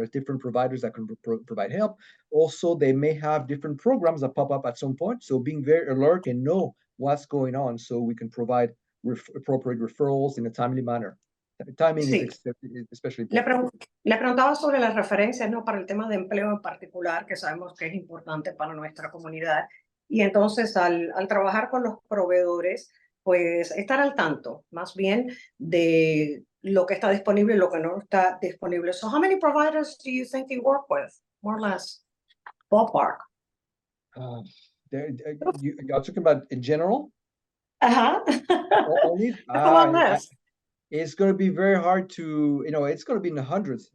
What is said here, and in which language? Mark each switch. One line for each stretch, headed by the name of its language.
English: There are different providers that can provide help. Also, they may have different programs that pop up at some point. So being very alert and know what's going on, so we can provide appropriate referrals in a timely manner. Timing is especially important.
Spanish: Le preguntaba sobre las referencias, ¿no? Para el tema de empleo en particular, que sabemos que es importante para nuestra comunidad. Y entonces, al trabajar con los proveedores, pues estar al tanto, más bien, de lo que está disponible y lo que no está disponible.
English: So how many providers do you think you work with, more or less, ballpark? You're talking about in general? Uh-huh. Only? It's going to be very hard to, it's going to be in the hundreds.